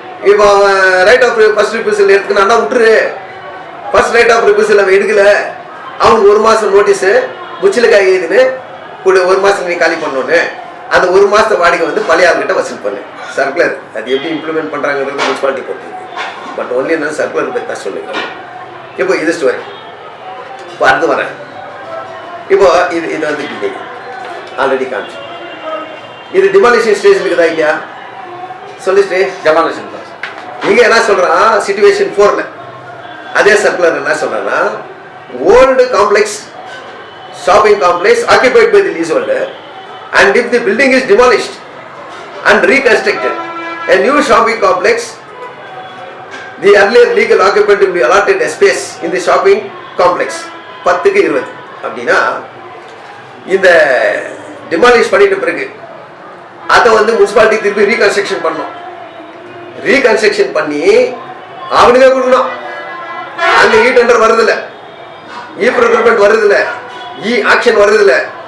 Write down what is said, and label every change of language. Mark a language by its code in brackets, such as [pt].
[ta] இப்போ right of first refusal எடுத்துக்கினா விட்டுரு. First right of refusal அவன் எடுக்கல, அவனுக்கு 1 மாதம் நோட்டீஸு முச்சிலுக்காய் எழுதுன்னு கூட 1 மாதம் நீ காலி பண்ணோன்னு அந்த 1 மாதத்தை வாடகை வந்து பழைய ஆள்கிட்ட வசூல் பண்ணு. சர்க்குலர் அது எப்படி இம்ப்ளிமெண்ட் பண்ணுறாங்கிறது முனிசிபாலிட்டி பொறுத்து. பட் ஒன்லி நான் சர்க்குலர் பற்றி தான் சொல்லுங்கள். இப்போ இது ஸ்டோரி. இப்போ அடுத்து வரேன். இப்போ இது வந்து பில்டிங் ஆல்ரெடி காமிச்சு. இது டிமாலிஷன் ஸ்டேஜ் தான் இல்லையா? சொல்லிட்டு டெமாலிஷன் தான் சார். இங்கே என்ன சொல்கிறான், சிச்சுவேஷன் 4ல் அதே சர்க்குலர் என்ன சொல்கிறேன்னா, old complex [en] shopping complex occupied by the leaseholder, and if the building is demolished and reconstructed, a new shopping complex, the earlier legal occupant will be allotted a space in the shopping complex. [ta] 10க்கு 20 அப்படின்னா இந்த demolish பண்ணிட்ட பிறகு அதை வந்து municipality திருப்பி reconstruction பண்ணணும். Reconstruction பண்ணி அவனுக்கே கொடுக்கணும். அங்கே இ டெண்டர் வருதில்லை, இ ப்ரொக்யூர்மெண்ட் வருதில்லை, இ ஆக்ஷன் வருதில்லை.